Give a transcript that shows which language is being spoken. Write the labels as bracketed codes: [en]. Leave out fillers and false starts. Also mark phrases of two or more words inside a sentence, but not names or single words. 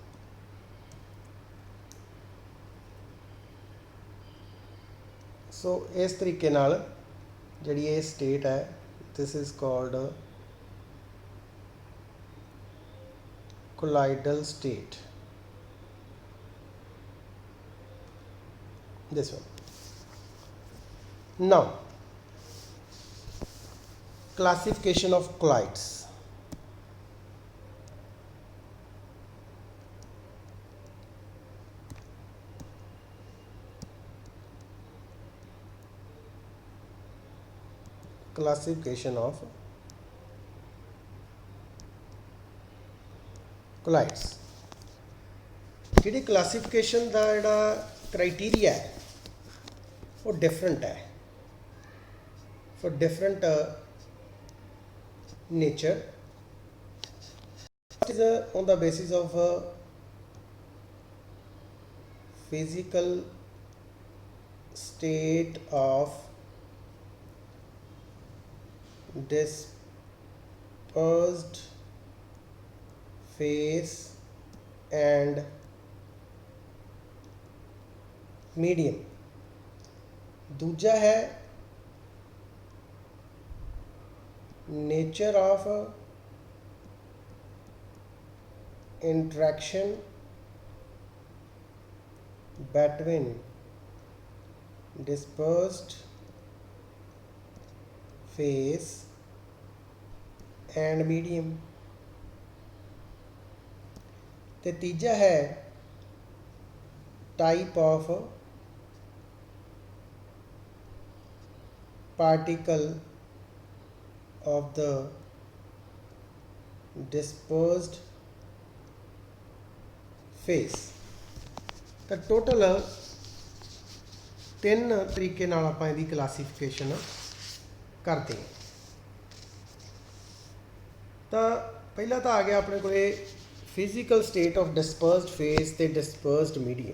[pa] ਸੋ ਇਸ ਤਰੀਕੇ ਨਾਲ ਜਿਹੜੀ ਇਹ ਸਟੇਟ ਹੈ [en] this is called colloidal state, this one. Now classification of colloids. Classification of colloids। [pa] ਜਿਹੜੀ ਕਲਾਸੀਫਿਕੇਸ਼ਨ ਦਾ ਜਿਹੜਾ ਕ੍ਰਾਈਟੀਰੀਆ ਹੈ ਵੋ ਡਿਫਰੈਂਟ ਹੈ [en] for different nature is on the basis of physical state of dispersed phase and medium। [pa] ਦੂਜਾ ਹੈ [en] nature of interaction between dispersed phase and medium। [pa] ਤੇ ਤੀਜਾ ਹੈ [en] type of particle of the dispersed phase। [pa] ਤਾਂ ਟੋਟਲ 3 ਤਰੀਕੇ ਨਾਲ ਆਪਾਂ ਇਹਦੀ ਕਲਾਸੀਫਿਕੇਸ਼ਨ ਕਰਦੇ ਹਾਂ। ਤਾਂ ਪਹਿਲਾ ਤਾਂ ਆ ਗਿਆ ਆਪਣੇ ਕੋਲੇ [en] physical state of dispersed phase [pa] ਤੇ [en] dispersed medium.